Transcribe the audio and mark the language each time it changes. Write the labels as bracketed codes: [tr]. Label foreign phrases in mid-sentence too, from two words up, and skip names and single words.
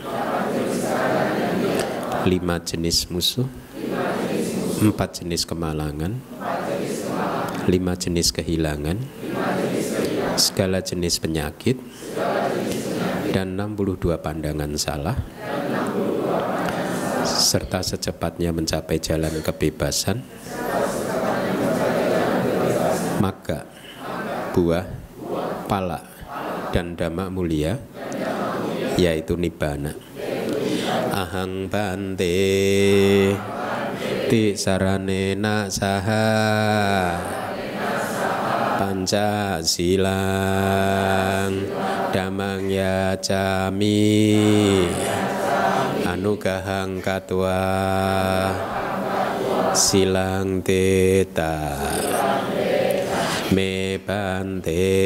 [id] 5 jenis musuh, 4 jenis kemalangan, 5 jenis kehilangan, segala jenis penyakit, dan 62 pandangan salah, serta secepatnya mencapai jalan kebebasan. Maka buah, pala, dan dhamma mulia, yaitu nibbana. [pi] Ahang bante ti saranena saha Pancasilang dhammang yacami anugahang katwa silang teta me bante